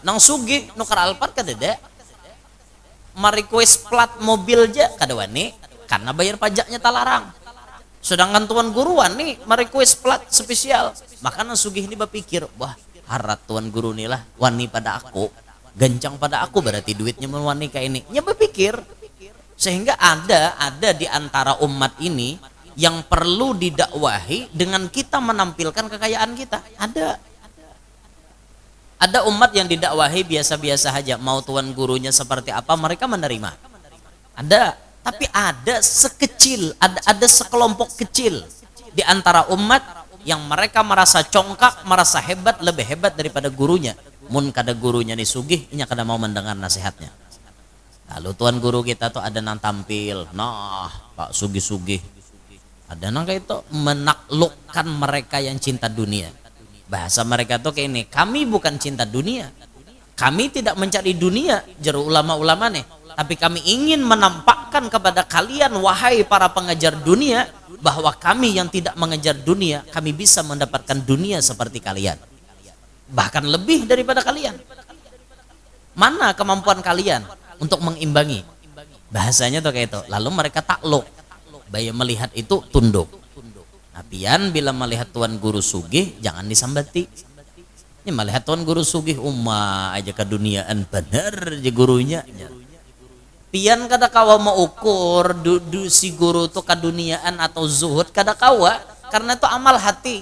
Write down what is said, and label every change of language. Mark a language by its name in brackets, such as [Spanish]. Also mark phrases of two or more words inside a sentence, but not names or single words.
[Banjar] Nang sugih nukar Alphard kadeda, merequest plat mobil aja kada wani, karena bayar pajaknya talarang. [Indonesian] Sedangkan tuan guru wani merequest plat spesial. [Banjar] Maka nang sugih ini berpikir, wah harat tuan guru nih lah wani pada aku, gancang pada aku, berarti duitnya wani kayak ini. Nya berpikir. [Indonesian] Sehingga ada di antara umat ini yang perlu didakwahi dengan kita menampilkan kekayaan kita. Ada umat yang didakwahi biasa-biasa saja, mau tuan gurunya seperti apa mereka menerima. Ada, tapi ada sekelompok kecil di antara umat yang mereka merasa congkak, merasa hebat, lebih hebat daripada gurunya. [Banjar] Mun kada gurunya nih sugih, inya kada mau mendengar nasihatnya. [Indonesian] Lalu tuan guru kita tuh ada nang tampil, nah Pak Sugih-sugih, ada nang kayak itu menaklukkan mereka yang cinta dunia. Bahasa mereka tuh kayak ini, kami bukan cinta dunia, kami tidak mencari dunia, jeru ulama-ulama nih, tapi kami ingin menampakkan kepada kalian wahai para pengejar dunia, bahwa kami yang tidak mengejar dunia, kami bisa mendapatkan dunia seperti kalian, bahkan lebih daripada kalian. Mana kemampuan kalian untuk mengimbangi? Bahasanya tuh kayak itu. Lalu mereka takluk, bayar melihat itu tunduk. [Banjar] Napian bila melihat tuan guru sugih jangan disambati. [Indonesian] Ini melihat tuan guru sugih aja keduniaan bener aja gurunya. [Banjar] Pian kada kawa mau ukur si guru tuh keduniaan atau zuhud, kada kawa, karena itu amal hati.